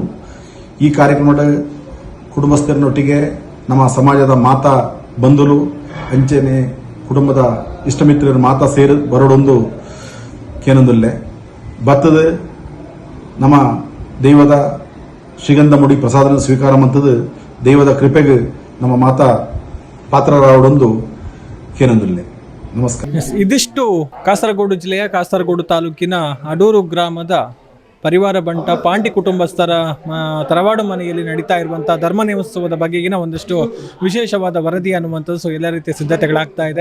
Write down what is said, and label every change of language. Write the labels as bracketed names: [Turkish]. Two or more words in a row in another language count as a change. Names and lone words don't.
[Tulu] ಈ ಕಾರ್ಯಕ್ರಮದ ಕುಟುಂಬಸ್ಥರನೊಟ್ಟಿಗೆ ನಮ್ಮ ಸಮಾಜದ ಮಾತಾ ಬಂಧುಲು ಅಂಚೆನೆ ಕುಟುಂಬದ ಇಷ್ಟಮಿತ್ರರ ಮಾತಾ ಸೇರಿ ಬರೋಡೊಂದು ಕೇನೊಂದುಲ್ಲೆ ಬತ್ತದ ನಮ್ಮ ದೈವದ ಶ್ರೀಗಂಧ ಮುಡಿ ಪ್ರಸಾದನ ಸ್ವೀಕಾರ ಮಂತದ ದೈವದ ಕೃಪೆಗೆ ನಮ್ಮ ಮಾತಾ ಪಾತ್ರರಾವಡೊಂದು ಕೇನೊಂದುಲ್ಲೆ. [Kannada] ನಮಸ್ಕಾರ. ಇದಿಷ್ಟು ಕಾಸರಗೋಡು ಜಿಲ್ಲೆಯ ಕಾಸರಗೋಡು ತಾಲೂಕಿನ ಅಡೂರು ಗ್ರಾಮದ ಪರಿವಾರ ಬಂಟ ಪಾಂಡಿ ಕುಟುಂಬಸ್ಥರ ತರವಾಡು ಮನೆಯಲ್ಲಿ ನಡೀತಾ ಇರುವಂಥ ಧರ್ಮ ನೇಮೋತ್ಸವದ ಬಗೆಗಿನ ಒಂದಷ್ಟು ವಿಶೇಷವಾದ ವರದಿ ಅನ್ನುವಂಥದ್ದು. ಸೊ ಎಲ್ಲ ರೀತಿಯ ಸಿದ್ಧತೆಗಳಾಗ್ತಾ ಇದೆ.